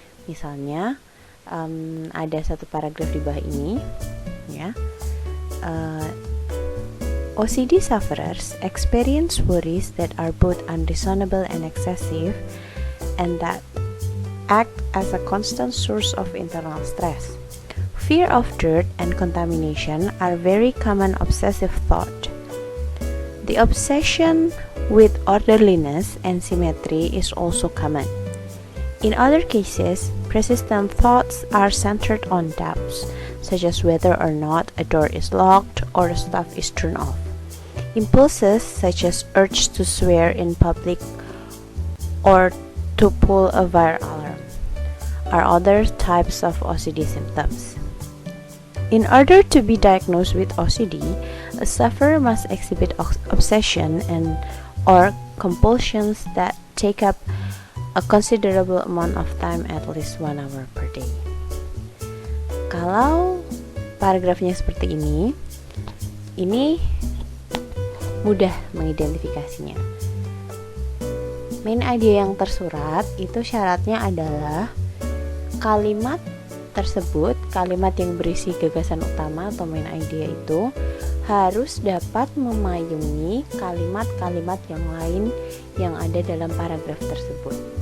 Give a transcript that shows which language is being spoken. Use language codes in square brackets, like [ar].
[id] Misalnya, ada satu paragraf di bawah ini, ya. [en] OCD sufferers experience worries that are both unreasonable and excessive, and that act as a constant source of internal stress. Fear of dirt and contamination are very common obsessive thought. The obsession with orderliness and symmetry is also common. In other cases, persistent thoughts are centered on doubts, such as whether or not a door is locked or the stuff is turned off. Impulses such as urge to swear in public or to pull a fire alarm are other types of OCD symptoms. In order to be diagnosed with OCD, a sufferer must exhibit obsession and or compulsions that take up a considerable amount of time, at least 1 hour per day. [id] Kalau paragrafnya seperti ini mudah mengidentifikasinya. Main idea yang tersurat itu syaratnya adalah kalimat tersebut, kalimat yang berisi gagasan utama atau main idea itu harus dapat memayungi kalimat-kalimat yang lain yang ada dalam paragraf tersebut.